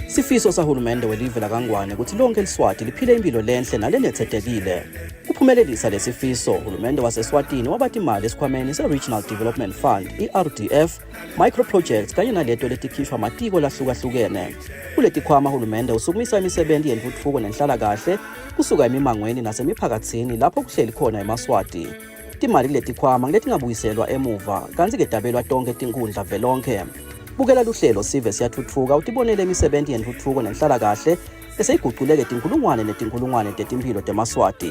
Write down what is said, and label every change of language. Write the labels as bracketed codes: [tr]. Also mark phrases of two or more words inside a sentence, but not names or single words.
[ss] Isifiso sahulumende welive laKangwane ukuthi lonke eLeswati liphile impilo lenhle nalenethekile. Kuphumelelisa lesifiso, uhulumende waseSwatini wabathi imali esikhwameni se-Regional Development Fund, iRDF, [en] micro projects [ss] kanye naleto letikhishwa amatiko lahlukahlukene. Kuleti khwama uhulumende usukumisa imisebenzi yentuthuko nenhlalakahle kusuka emimangweni nasemiphakathini lapho kuhleli khona eMaswati. Timali kuleti khwama letingabuyiselwa emuva kanti ke dabelwa tonke tinkundla velonke. Bukela luhlelo sive siyathuthuka utibonele imisebenzi yentuthuko nenhlalakahle eseyiguquleke tinkulungwane tetimpilo teMaswati.